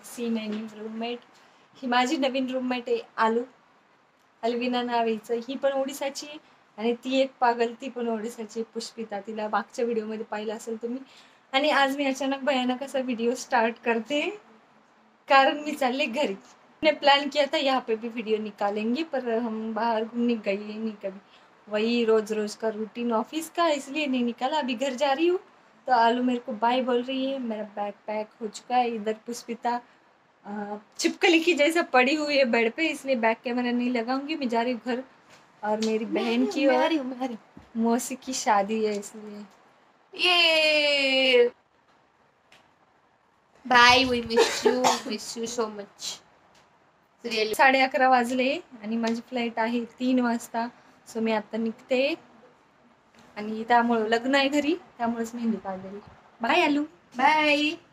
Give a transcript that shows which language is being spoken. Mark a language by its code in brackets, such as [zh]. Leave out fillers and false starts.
[en] See my new roommate. [mr] ही माझी नवीन roommate आहे आलू. अलविना नाव हिचं. ही पण ओडिसाची आणि ती एक पागल, ती पण ओडिसाची, पुष्पिता. तिला मागच्या व्हिडिओमध्ये पाहिलं असेल तुम्ही. आणि आज मी अचानक भयानक असा व्हिडिओ स्टार्ट करते कारण मी चालले घरी. [hi] मैंने प्लान किया था यहाँ पे भी वीडियो निकालेंगे पर हम बाहर घूमने गए नहीं कभी. वही रोज रोज का रूटीन ऑफिस का, इसलिए नहीं निकाला. अभी घर जा रही हूँ तो आलू मेरे को बाय बोल रही है. मेरा बैग पैक हो चुका है. इधर पुष्पिता छिपकली की जैसा पड़ी हुई है बेड पे, इसलिए बैक कैमरा नहीं लगाऊंगी. मैं जा रही हूँ घर. और मेरी बहन की और मौसी की शादी है, इसलिए ये bye. [en] We miss you so much. [mr] 11:30 वाजले आणि माझी फ्लाईट आहे 3 वाजता. सो मी आता निघते आणि त्यामुळे लग्न आहे घरी, त्यामुळेच मेहंदी काढलेली. बाय आलू, बाय.